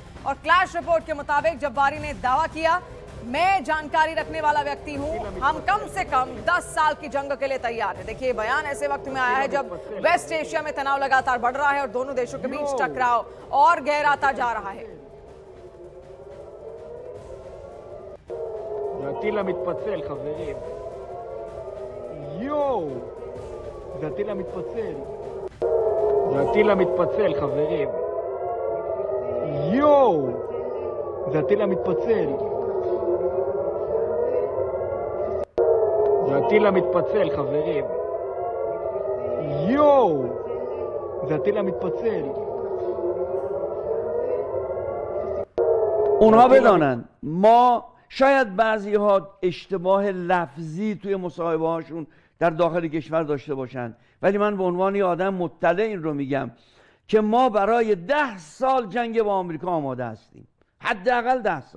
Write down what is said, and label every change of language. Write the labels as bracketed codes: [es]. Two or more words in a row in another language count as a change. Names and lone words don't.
[hi] और क्लैश रिपोर्ट के मुताबिक जब्बारी ने दावा किया, मैं जानकारी रखने वाला व्यक्ति हूं, हम कम से कम 10 साल की जंग के लिए तैयार है। देखिए बयान ऐसे वक्त में आया है जब वेस्ट एशिया में तनाव लगातार बढ़ रहा है और दोनों देशों के बीच टकराव और गहराता जा रहा है। [he] הטיל המתפצל, חברים. יואו! זה הטיל המתפצל. זה הטיל המתפצל, חברים. יואו! זה הטיל המתפצל. זה הטיל המתפצל, חברים. יואו! זה הטיל המתפצל. [fa] اونها بدانن ما شاید بعضی ها اشتباه لفظی توی مصاحبه هاشون در داخل کشور داشته باشند، ولی من به عنوان یه آدم مطلع این رو میگم که ما برای 10 سال جنگ با آمریکا آماده هستیم، حداقل 10 سال.